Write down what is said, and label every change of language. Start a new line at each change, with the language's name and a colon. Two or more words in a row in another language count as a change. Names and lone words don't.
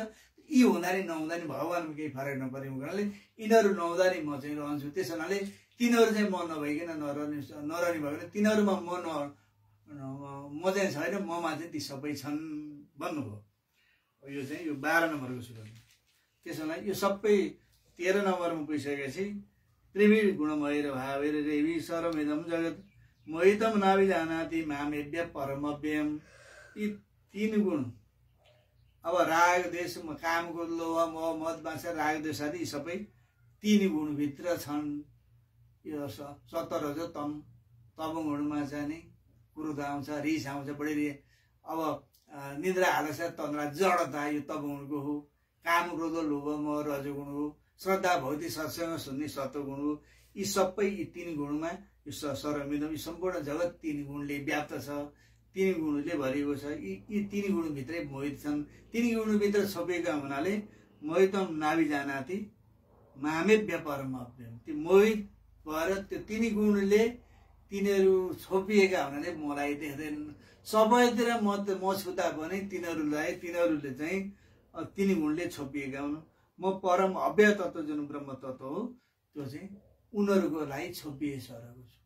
Nepali: यी हुँदा नि नहुँदा नि भगवानमा केही फरक नपरेको हुनाले यिनीहरू नहुँदा नि म चाहिँ रहन्छु। त्यस हुनाले तिनीहरू चाहिँ म नभइकन नरहने भयो भने तिनीहरूमा म चाहिँ छैन, ममा चाहिँ ती सबै छन् भन्नुभयो। यो चाहिँ यो 12 नम्बरको श्लोक। त्यसो हुनाले यो सबै 13 नम्बरमा पुगिसकेपछि
Sanskrit: त्रिविध गुणमय भावेर रेवी सर्वमिदं जगत मोहितम नाभिजानाति मामेभ्य परमव्ययम्।
Nepali: यी 3 गुण अब राग देश कामको लोभ मोह मद मात्सर्य राग देश आदि सबै 3 गुणभित्र छन्। यो सत्व रज तम गुणमा चाहिँ नि क्रोध आउँछ, रिस आउँछ, बढी अब निद्रा आलस्य तन्द्रा जडता यो तमगुणको हो। काम क्रोध लोभ मोह रजगुण हो। श्रद्धा भक्ति सत्संग सुन्ने सत्वगुण हो। यी सबै यी 3 गुणमा यो सर्वमिदं सम्पूर्ण जगत 3 गुणले व्याप्त छ, 3 गुणले भरिएको छ। यी 3 गुणभित्रै मोहित छन्। 3 गुणभित्र छोपिएका हुनाले
Sanskrit: मोहितम नाभिजानाति मामेभ्य परमव्ययम्।
Nepali: त्यो मोहित भएर त्यो 3 गुणले तिनीहरू छोपिएका हुनाले मलाई देख्दैन। सबैतिर म छुता पनि तिनीहरूले चाहिँ 3 गुणले छोपिएका हुन्। म परम अव्यय तत्त्व जुन ब्रह्म तत्त्व हो त्यो चाहिँ उनीहरूको लागि छोपिएसरेको छु।